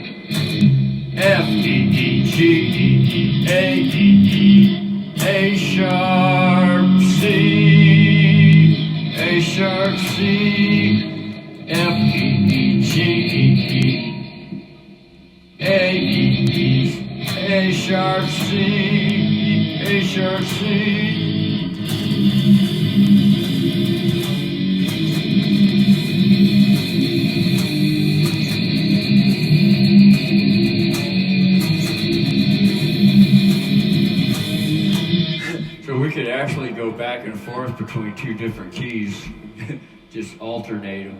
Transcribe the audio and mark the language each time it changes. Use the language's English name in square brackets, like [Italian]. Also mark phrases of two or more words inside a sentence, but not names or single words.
[English] F, E, E, G, E, E, A, E, E, A sharp, C, A sharp, C, F, E, E, G, E, E, A, E, E, A sharp, C, A sharp, C. We could actually go back and forth between two different keys, just alternate them.